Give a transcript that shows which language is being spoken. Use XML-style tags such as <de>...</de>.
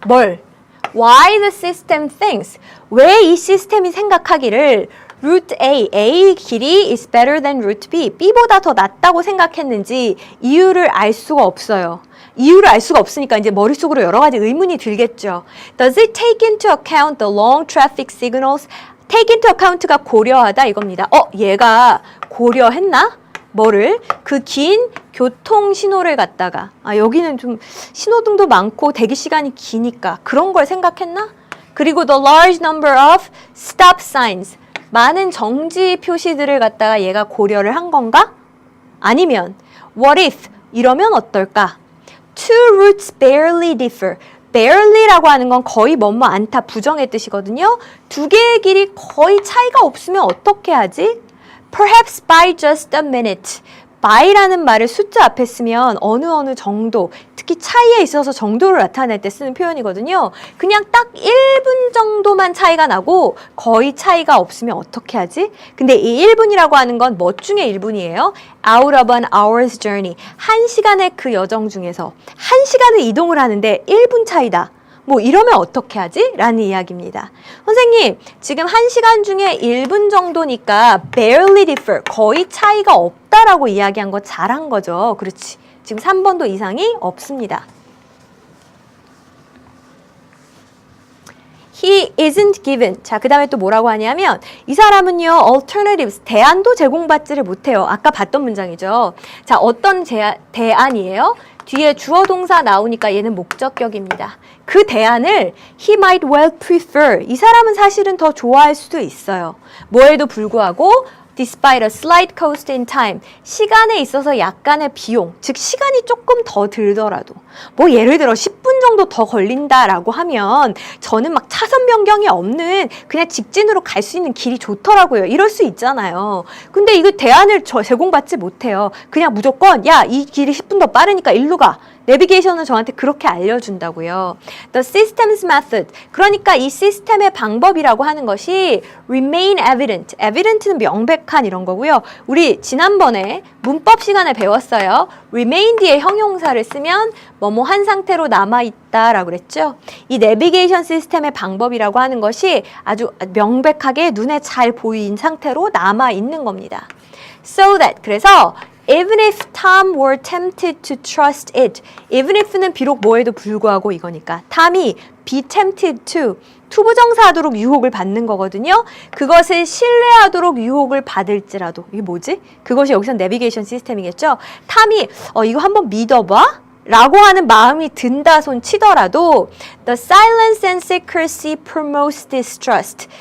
<ko>뭘?</ko> <en>Why the system thinks.</en> <ko>왜 이 시스템이 생각하기를 route A 길이</ko> <en>is better than route B,</en> <ko>B보다 더 낫다고 생각했는지 이유를 알 수가 없어요. 이유를 알 수가 없으니까 이제 머릿속으로 여러 가지 의문이 들겠죠.</ko> <en>Does it take into account the long traffic signals?</en> <ko>take into account가 고려하다 이겁니다. 얘가 고려했나? 뭐를? 그 긴 교통 신호를 갖다가 여기는 좀 신호등도 많고 대기 시간이 기니까 그런 걸 생각했나? 그리고</ko> <en>the large number of stop signs,</en> <ko>많은 정지 표시들을 갖다가 얘가 고려를 한 건가? 아니면</ko> <en>what if</en> <ko>이러면 어떨까?</ko> <en>Two routes barely differ.</en> <ko>barely라고 하는 건 거의 뭐뭐 않다 부정의 뜻이거든요. 두 개의 길이 거의 차이가 없으면 어떻게 하지?</ko> <en>Perhaps by just a minute.</en> <ko>by라는 말을 숫자 앞에 쓰면 어느 정도, 특히 차이에 있어서 정도를 나타낼 때 쓰는 표현이거든요. 그냥 딱 1분 정도만 차이가 나고 거의 차이가 없으면 어떻게 하지? 근데 이 1분이라고 하는 건 뭐 중에 1분이에요?</ko> <en>Out of an hour's journey.</en> <ko>1시간의 그 여정 중에서 1시간을 이동을 하는데 1분 차이다. 뭐 이러면 어떻게 하지? 라는 이야기입니다. 선생님, 지금 1시간 중에 1분 정도니까</ko> <en>barely differ,</en> <ko>거의 차이가 없다라고 이야기한 거 잘한 거죠. 그렇지. 지금 3번도 이상이 없습니다.</ko> <en>He isn't given.</en> <ko>자, 그 다음에 또 뭐라고 하냐면 이 사람은요, alternatives, 대안도 제공받지를 못해요. 아까 봤던 문장이죠. 자, 어떤 대안이에요? 뒤에 주어 동사 나오니까 얘는 목적격입니다. 그 대안을</ko> <en>he might well prefer.</en> <ko>이 사람은 사실은 더 좋아할 수도 있어요. 뭐에도 불구하고</ko> <en>despite a slight cost in time.</en> <ko>시간에 있어서 약간의 비용, 즉 시간이 조금 더 들더라도 뭐 예를 들어 10분 정도 더 걸린다라고 하면 저는 막 차선 변경이 없는 그냥 직진으로 갈 수 있는 길이 좋더라고요. 이럴 수 있잖아요. 근데 이거 대안을 제공받지 못해요. 그냥 무조건 야, 이 길이 10분 더 빠르니까 일로 가. 내비게이션은 저한테 그렇게 알려준다고요.</ko> <en>The system's method.</en> <ko>그러니까 이 시스템의 방법이라고 하는 것이</ko> <en>remain evident.</en> <ko>evident는 명백한 이런 거고요. 우리 지난번에 문법 시간에 배웠어요. remain 뒤에 형용사를 쓰면 뭐뭐 한 상태로 남아있다라고 그랬죠. 이 내비게이션 시스템의 방법이라고 하는 것이 아주 명백하게 눈에 잘 보이는 상태로 남아있는 겁니다.</ko> <en>So that.</en> <ko>그래서</ko> <en>Even if Tom were tempted to trust it.</en> <ko>Even if는 비록 뭐에도 불구하고 이거니까.</ko> <en>Tom이 be tempted to.</en> <ko>투부정사하도록 유혹을 받는 거거든요. 그것을 신뢰하도록 유혹을 받을지라도. 이게 뭐지? 그것이 여기서 내비게이션 시스템이겠죠. 탐이 이거 한번 믿어봐. 라고 하는 마음이 든다 손 치더라도</ko> <en>the silence and secrecy promotes distrust.</en>